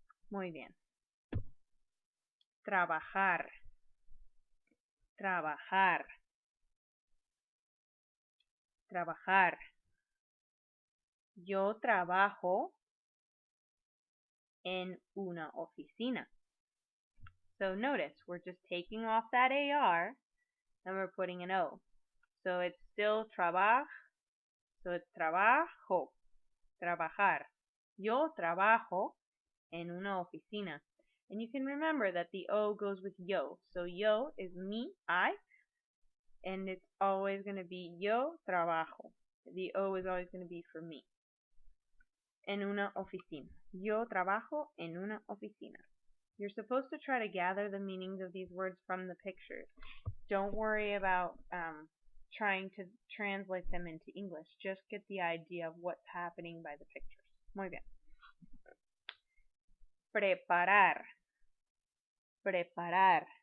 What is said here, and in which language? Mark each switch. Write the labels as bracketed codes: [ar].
[es] Muy bien. Trabajar. Trabajar. Trabajar. Yo trabajo en una oficina. [en] So notice, we're just taking off that AR and we're putting an O. So it's still trabaj. So it's trabajo. Trabajar. [es] Yo trabajo en una oficina. [en] And you can remember that the O goes with yo. So yo is me, I, and it's always going to be [es] yo trabajo. [en] The O is always going to be for me. [es] En una oficina. Yo trabajo en una oficina. [en] You're supposed to try to gather the meanings of these words from the pictures. Don't worry about trying to translate them into English. Just get the idea of what's happening by the pictures. [es] Muy bien. Preparar. Preparar.